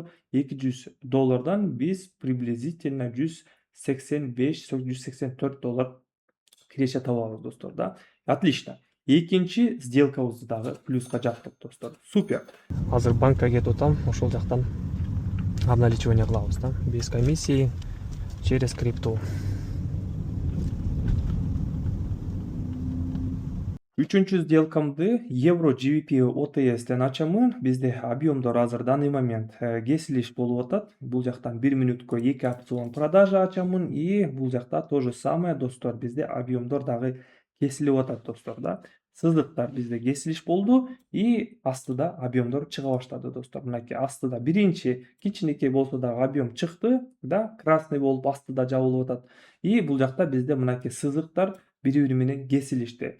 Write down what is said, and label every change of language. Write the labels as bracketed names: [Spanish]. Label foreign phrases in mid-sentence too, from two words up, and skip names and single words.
[Kyrgyz] 200 доллардан биз приблизительно 185-184 доллар киреше табабыз достор да. [Russian] Отлично. [Kyrgyz] Экинчи сделкабызды дагы плюска жаптык достор. [Russian] Супер. [Kyrgyz] Азыр банкка кетип атам, ошол жактан обналичивание кылабыз да. [Russian] Без комиссии, через крипту. [Kyrgyz] Үчүнчү сделкамды евро GBP OTS'тен ачамын. Бизде объемдор азыр [Russian] данный момент [Kyrgyz] кесилиш болуп атат. Бул жактан 1 мүнөткө 2 [Russian] опцион продажа [Kyrgyz] ачамын и бул жакта [Russian] то же самое [Kyrgyz] достор. Бизде объемдор дагы кесилип атат достор да. Сызыктар бизде кесилиш болду и астыда объемдор чыга баштады достор. Мынакей астыда биринчи кичинекей болсо дагы объем чыкты да, красный болуп астыда жабылып атат. И бул жакта бизде мынакей сызыктар бири-бири менен кесилишти.